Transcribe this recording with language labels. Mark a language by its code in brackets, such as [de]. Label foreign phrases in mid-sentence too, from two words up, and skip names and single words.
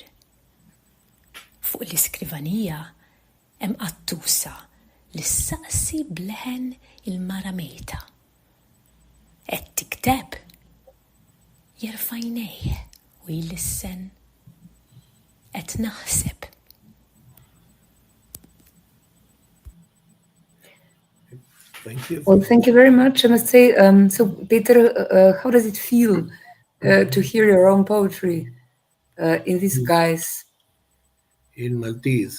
[mt] Fuq l-iskrivanija hemm qattusa li ssaqsi bleħen il-mara mejta. Qed tikteb jerfa' jnejh u jlissen qed naħseb. [en] Thank you. Well, thank you very much. I must say, so Peter, how does it feel to hear your own poetry in this guise? In Maltese.